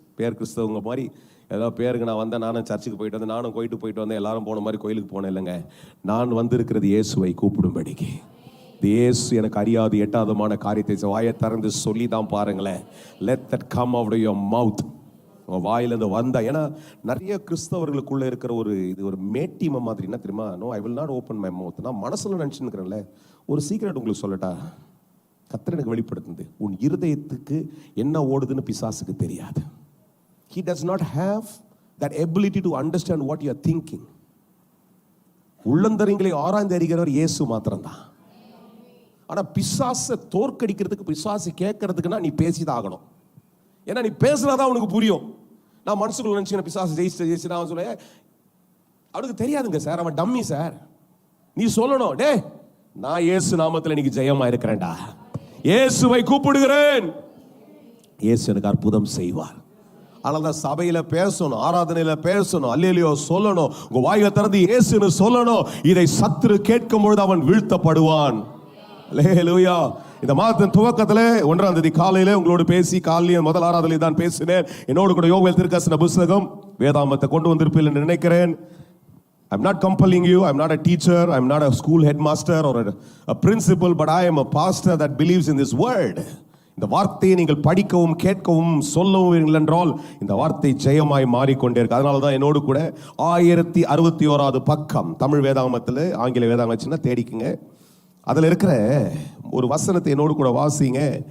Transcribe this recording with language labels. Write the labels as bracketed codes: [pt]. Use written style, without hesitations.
[ta] பேர் கிறிஸ்தவங்க மாதிரி ஏதோ பேருக்கு நான் வந்தேன், நானும் சர்ச்சுக்கு போயிட்டு வந்தேன், நானும் போயிட்டு வந்தேன், எல்லாரும் போன மாதிரி கோயிலுக்கு போனேன் இல்லைங்க. நான் வந்திருக்கிறது இயேசுவை கூப்பிடும்படிக்கு. இயேசு எனக்கு அறியாது எட்டாதமான காரியத்தை வாயை திறந்து சொல்லி தான் பாருங்களேன். [en] Let that come out of your mouth. [ta] வாயிலிருந்து வந்தா. ஏன்னா நிறைய கிறிஸ்தவர்களுக்குள்ள இருக்கிற இது ஒரு மேட்டிமை மாதிரி. என்ன தெரியுமா? [en] No, I will not open my mouth. [ta] நான் மனசுல நினைச்சுக்கிறேன்ல. ஒரு சீக்ரெட் உங்களுக்கு சொல்லட்டா? கர்த்தர் எனக்கு வெளிப்படுத்துது, உன் இருதயத்துக்கு என்ன ஓடுதுன்னு பிசாசுக்கு தெரியாது. [en] He does not have that ability to understand what you are thinking. [ta] உள்ளந்தரிங்களை ஆராய்ந்து அறிகிறவர் இயேசு மாத்திரம்தான். ஆனா பிசாசை தோற்கடிக்கிறதுக்கு, பிசாசு கேட்கறதுக்குன்னா நீ பேசிதான் ஆகணும். ஏன்னா நீ பேசுனாதான் உனக்கு புரியும். நான் மனசுக்குள்ள நினைச்சுக்கிறேன் பிசாசு ஜெயிச்சு நான் சொல்ல, அவனுக்கு தெரியாதுங்க சார், அவன் டம்மி சார். நீ சொல்லணும், டே நான் இயேசு நாமத்தில் இன்னைக்கு ஜெயமா இருக்கிறேன்டா, இயேசுவை கூப்பிடுகிறேன். இயேசு எனக்கு அற்புதம் செய்வார். ஆனால் தான் சபையில பேசணும், ஆராதனையில பேசணும், அல்லேலூயா சொல்லணும், உங்க வாயை திறந்து இயேசுன்னு சொல்லணும். இதை சத்துரு கேட்கும் பொழுது அவன் வீழ்த்தப்படுவான். அல்லேலூயா. இந்த மாதத்தின் துவக்கத்தில் 1ஆம் தேதி காலையில உங்களோடு பேசி, காலையில் முதல் ஆராதனை தான் பேசினேன். என்னோடு கூட யோவேல் தீர்க்கதரிசன புத்தகம் வேதாமத்தை கொண்டு வந்திருப்பீர்கள் என்று நினைக்கிறேன். [en] I'm not compelling you. I'm not a teacher. I'm not a school headmaster or a principal, but I am a pastor that believes in this word. [ta] இந்த வார்த்தையை நீங்கள் படிக்கவும் கேட்கவும் சொல்லவும் என்றால் இந்த வார்த்தை ஜெயமாய் மாறிக்கொண்டே இருக்கு. அதனால தான் என்னோடு கூட 1061வது பக்கம் தமிழ் வேதாகமத்தில், ஆங்கில வேதாகமம் தேடிக்குங்க, அதில் இருக்கிற ஒரு வசனத்தை என்னோடு கூட வாசிங்க.